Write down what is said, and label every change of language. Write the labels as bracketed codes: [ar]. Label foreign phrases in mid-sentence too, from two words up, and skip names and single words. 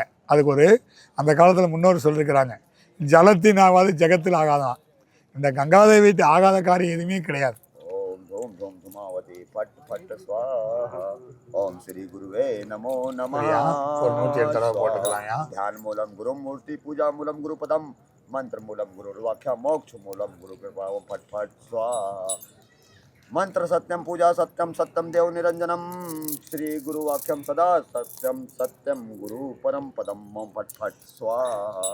[ta] அதுக்கு ஒரு அந்த காலத்தில் முன்னோர் சொல்லியிருக்கிறாங்க, ஜலத்தின் ஆகாது ஜெகத்தில் ஆகாதான். இந்த கங்காதேவிட்டு ஆகாத காரியம் எதுவுமே கிடையாது. [sa] ओम् ओम् धूमावती फट् फट् स्वाहा. ओम् श्री गुरवे नमो नमः. [ta] ஒரு 107 தடவை போட்டுக்கலாம்யா. [sa] ध्यान मूलम गुरु मूर्ति पूजा मूलम गुरु पदम मंत्र मूलम गुरु वाक्य मोक्ष मूलम गुरु कृपा. ओम फट फट स्वाहा. मंत्र सत्यम पूजा सत्यम सत्यम देव निरंजनम श्री गुरु वाक्यम सदा सत्यम सत्यम गुरु परम पदम. ओम फट फट स्वाहा.